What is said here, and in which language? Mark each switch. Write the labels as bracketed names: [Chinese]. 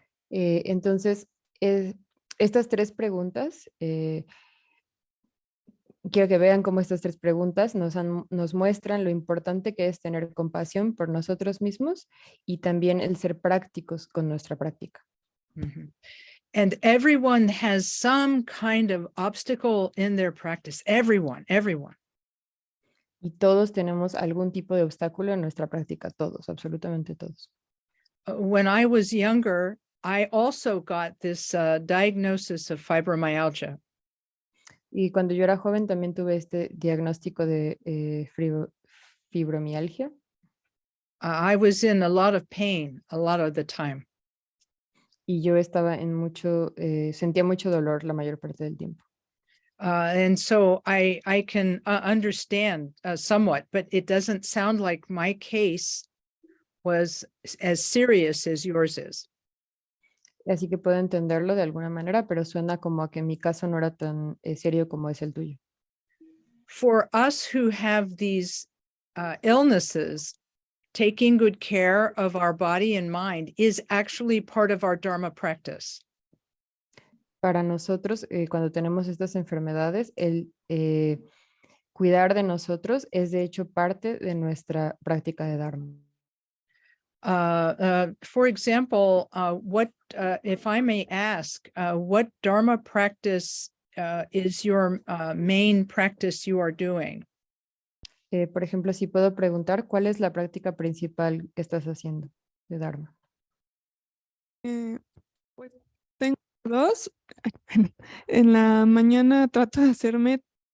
[Spanish] Entonces, estas 3 preguntas, quiero que vean cómo estas 3 preguntas nos muestran lo importante que es tener compasión por nosotros mismos y también el ser prácticos con nuestra práctica. Mm-hmm. [English] And everyone has some kind of obstacle in their practice. Everyone. [Spanish] Y todos tenemos algún tipo de obstáculo en nuestra práctica, todos, absolutamente todos. [English] When I was younger, I also got this diagnosis of fibromyalgia. [Spanish] Y cuando yo era joven también tuve este diagnóstico de fibromialgia. [English] I was in a lot of pain a lot of the time. [Spanish] Y yo estaba sentía mucho dolor la mayor parte del tiempo. [English] And so I can understand somewhat, but it doesn't sound like my case was as serious as yours is. [Spanish] Así que puedo entenderlo de alguna manera, pero suena como a que mi caso no era tan serio como es el tuyo. [English] For us who have these illnesses, taking good care of our body and mind is actually part of our Dharma practice. [Spanish] Para nosotros, cuando tenemos estas enfermedades, el cuidar de nosotros es de hecho parte de nuestra práctica de Dharma. [English] For example, what, if I may ask, what Dharma practice is your main practice you are doing? [Spanish] Por ejemplo, si puedo preguntar, ¿cuál es la práctica principal que estás haciendo de Dharma? Pues tengo 2. En la mañana trato de hacer meta.